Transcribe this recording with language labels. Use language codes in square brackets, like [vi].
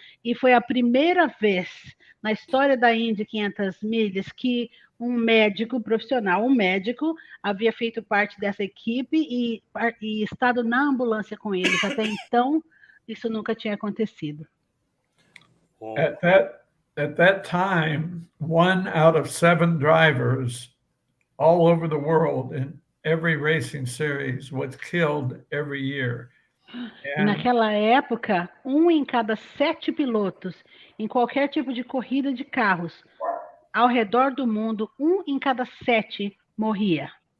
[pt] E foi a primeira vez na história da Indy 500 milhas que um médico profissional, havia feito parte dessa equipe e estado na ambulância com eles. Até então, isso nunca tinha acontecido. [en] At that time, 1 out of 7 drivers all over the world in every racing series was killed every year. [pt] Naquela época, 1 em cada 7 pilotos em qualquer tipo de corrida de carros ao redor do mundo, 1 em cada 7 morria.